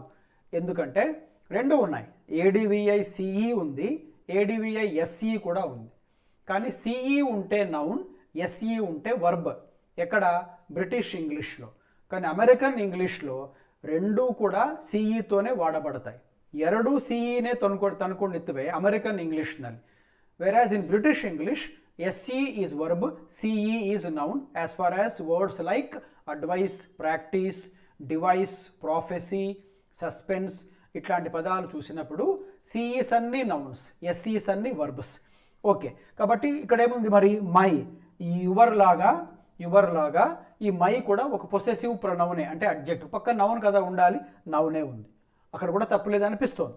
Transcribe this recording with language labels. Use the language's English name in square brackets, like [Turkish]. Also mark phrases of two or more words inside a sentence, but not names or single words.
[Telugu] ఎందుకంటే రెండు ఉన్నాయి, ఏడివిఐ సిఈ ఉంది, ఏడివిఐ ఎస్ఈ కూడా ఉంది. కానీ సిఈ ఉంటే నౌన్, ఎస్ఈ ఉంటే వర్బ్. ఎక్కడ? బ్రిటిష్ ఇంగ్లీష్లో. కానీ అమెరికన్ ఇంగ్లీష్లో రెండూ కూడా సిఈతోనే వాడబడతాయి. [Kannada] ಎರಡು ಸಿಇನೇ ತಂದ್ಕೊಂಡಿರ್ತವೆ ಅಮೆರಿಕನ್ ಇಂಗ್ಲೀಷ್ನಲ್ಲಿ. [English] whereas in British English SE is verb, CE is noun. As far as words like advice, practice, device, prophecy, suspense [Telugu] ఇట్లాంటి పదాలు చూసినప్పుడు CEs అన్ని నౌన్స్, SEs అన్ని వర్బ్స్. ఓకే, కాబట్టి ఇక్కడ ఏముంది మరి? మై, ఈ యువర్ లాగా ఈ మై కూడా ఒక [English] possessive pronoun, [Telugu] అంటే అడ్జెక్టివ్. పక్క నౌన్ కదా ఉండాలి, నౌనే ఉంది, అక్కడ కూడా తప్పులేదు అనిపిస్తోంది.